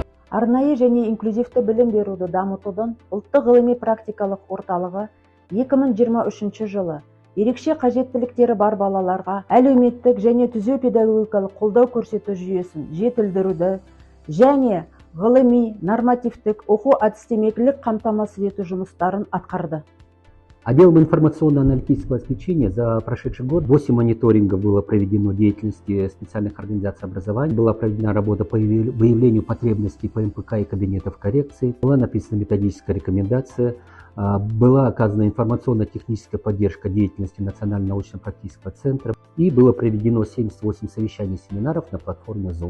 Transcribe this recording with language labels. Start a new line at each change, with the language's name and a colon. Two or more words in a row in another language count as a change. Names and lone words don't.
Kazakh: Арнайы және инклюзивті білім беруді дамытудың ұлттық ғылыми практикалық орталығы 2023 жылы ерекше қажеттіліктері бар балаларға әлеуметтік және түзеу педагогикалық қолдау көрсету жүйесін жетілдіруді және ғылыми, нормативтік, оқу-әдістемелік қамтамасыз ету жұмыстарын атқарды.
Russian: Отделом информационно-аналитического обеспечения за прошедший год 8 мониторингов было проведено деятельности специальных организаций образования, была проведена работа по выявлению потребностей по МПК и кабинетов коррекции, была написана методическая рекомендация, была оказана информационно-техническая поддержка деятельности Национального научно-практического центра и было проведено 78 совещаний и семинаров на платформе Zoom.